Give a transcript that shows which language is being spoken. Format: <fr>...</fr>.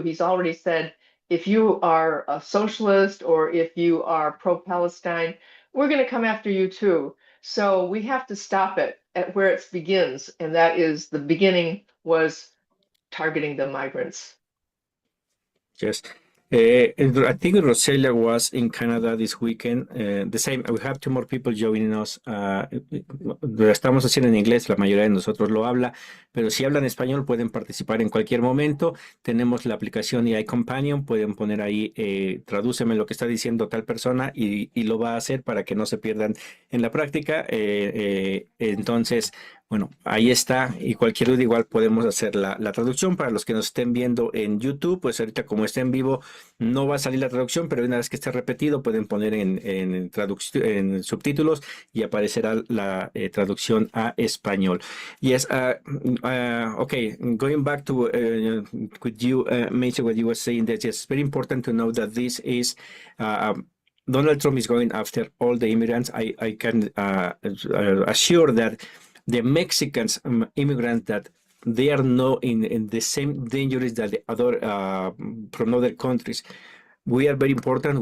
<en>He's already said, if you are a socialist or if you are pro-Palestine, we're going to come after you too. So we have to stop it at where it begins. And that is, the beginning was targeting the migrants. Yes. I think Roselia was in Canada this weekend. The same, we have two more people joining us.</en> <es>Lo estamos haciendo en inglés, la mayoría de nosotros lo habla, pero si hablan español pueden participar en cualquier momento. Tenemos la aplicación AI Companion, pueden poner ahí, tradúceme lo que está diciendo tal persona y lo va a hacer para que no se pierdan en la práctica. Entonces, bueno, ahí está, y cualquier duda igual podemos hacer la traducción. Para los que nos estén viendo en YouTube, pues ahorita como está en vivo, no va a salir la traducción, pero una vez que esté repetido, pueden poner en subtítulos y aparecerá la traducción a español.</es> <en>Yes, okay, going back to with you, Mesa, what you were saying, that it's very important to know that this is Donald Trump is going after all the immigrants. I can assure that the Mexicans immigrants that they are not in the same dangers that the other from other countries. We are very important.</en>